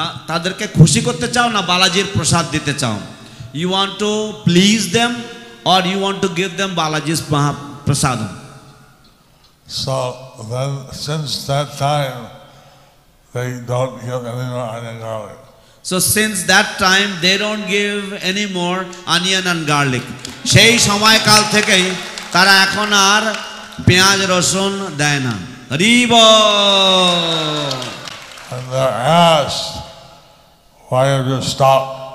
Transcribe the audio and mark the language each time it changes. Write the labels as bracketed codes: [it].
[bn] তাদেরকে খুশি করতে চাও না বালাজির প্রসাদ দিতে চাও? [en] You want to please them or you want to give them Balaji's prasadam? So then since that time they don't give any more onion garlic. So since that time they don't give any more onion and garlic. [bn] সেই সময়কাল থেকেই তারা এখন আর পেঁয়াজ রসুন দেয় না। হরি বল। [en] And they're asked, why have you stopped?